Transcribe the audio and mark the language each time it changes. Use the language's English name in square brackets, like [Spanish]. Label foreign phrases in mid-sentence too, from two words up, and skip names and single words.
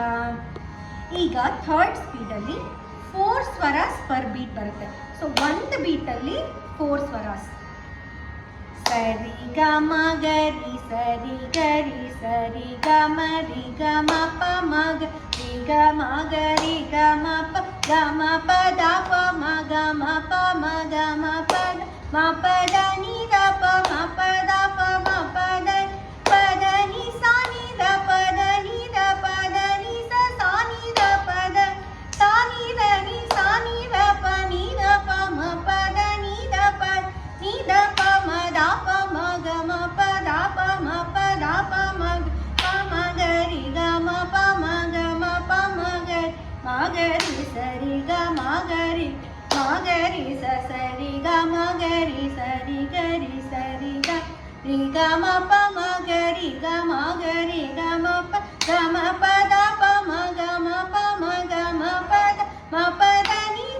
[Kannada] ಈಗ [English] third speedalli [Kannada] 4 ಸ್ವರಾಸ್ [English] per beat [Kannada] ಬರುತ್ತೆ. ಸೊ ಒಂದು ಬೀಟಲ್ಲಿ 4 ಸ್ವರಾಸ್. ಸರಿ ಗ ಮ ಗ ರಿ ಸರಿ ಗ ರಿ ಸರಿ ಗ ಮ ರಿ ಗ ಮ ಪ ಮ ಗ ರಿ ಗ ಮ ಗ ರಿ ಗ ಮ ಪ ಗ ಮ ಪ ದ ಪ ಮ ಗ ಮ ಪ ಮ ಗ ಮ ಪ ದ ಮ ಪ ದ ni da pa ma pa da pa ma pa da ni sa ni da pa da ni da pa da ni sa ni da pa da ni da ni sa ni da pa ni da pa ma pa da ni da pa ma da pa ma ga ma pa da pa ma pa da pa ma ga ri ga ma pa ma ga ma pa ma ga ri sa ri ga ma ga ri sa sa ri ga ma ga ri sa ri ga ri ga ma pa ma ga ri ga ma pa da pa ma ga ma pa ma ga ma pa da ma pa da